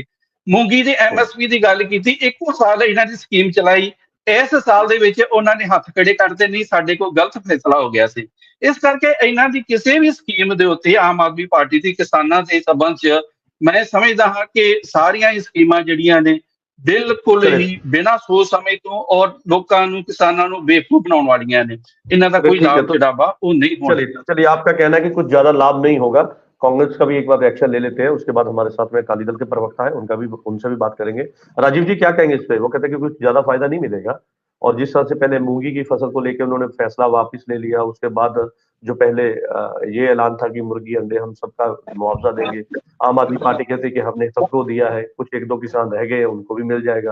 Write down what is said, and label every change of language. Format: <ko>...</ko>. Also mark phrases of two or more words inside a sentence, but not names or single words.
<pa>ਮੂੰਗੀ ਦੇ MSP ਦੀ ਗੱਲ ਕੀਤੀ, ਇੱਕੋ ਸਾਲ ਇਹਨਾਂ ਦੀ ਸਕੀਮ ਚਲਾਈ, ਇਸ ਸਾਲ ਦੇ ਵਿੱਚ ਉਹਨਾਂ ਨੇ ਹੱਥ ਖੜੇ ਕਰਦੇ, ਨਹੀਂ ਸਾਡੇ ਕੋਲ ਗਲਤ ਫੈਸਲਾ ਹੋ ਗਿਆ ਸੀ। ਇਸ ਕਰਕੇ ਇਹਨਾਂ ਦੀ ਕਿਸੇ ਵੀ ਸਕੀਮ ਦੇ ਉੱਤੇ ਆਮ ਆਦਮੀ ਪਾਰਟੀ ਦੀ ਕਿਸਾਨਾਂ ਦੇ ਸੰਬੰਧ 'ਚ ਮੈਂ ਸਮਝਦਾ ਹਾਂ ਕਿ ਸਾਰੀਆਂ ਹੀ ਸਕੀਮਾਂ ਜਿਹੜੀਆਂ ਨੇ ਬਿਲਕੁਲ ਹੀ ਬਿਨਾਂ सोच ਸਮਝ ਤੋਂ और ਲੋਕਾਂ ਨੂੰ ਕਿਸਾਨਾਂ ਨੂੰ ਬੇਵਕੂਫ ਬਨਾਨੇ ਵਾਲੀਆਂ ਨੇ, ਇਨ੍ਹਾਂ ਦਾ ਕੋਈ ਲਾਭ ਜਿਹੜਾ ਵਾ ਉਹ ਨਹੀਂ ਹੋਣਾ।</pa> <hi>चलिए आपका कहना है कि कुछ ज्यादा लाभ नहीं होगा। कांग्रेस का भी एक बार रिएक्शन ले लेते हैं, उसके बाद हमारे साथ में अकाली दल के प्रवक्ता है, उनसे भी बात करेंगे। राजीव जी क्या कहेंगे इस पे? वो कहते हैं कि कुछ ज्यादा फायदा नहीं मिलेगा, और जिस तरह से पहले मूंगी की फसल को लेकर उन्होंने फैसला वापस ले लिया, उसके बाद जो पहले ये ऐलान था कि मुर्गी अंडे हम सबका मुआवजा देंगे, आम आदमी पार्टी कहती कि हमने सबको दिया है, कुछ 1-2 किसान रह गए उनको भी मिल जाएगा।</hi>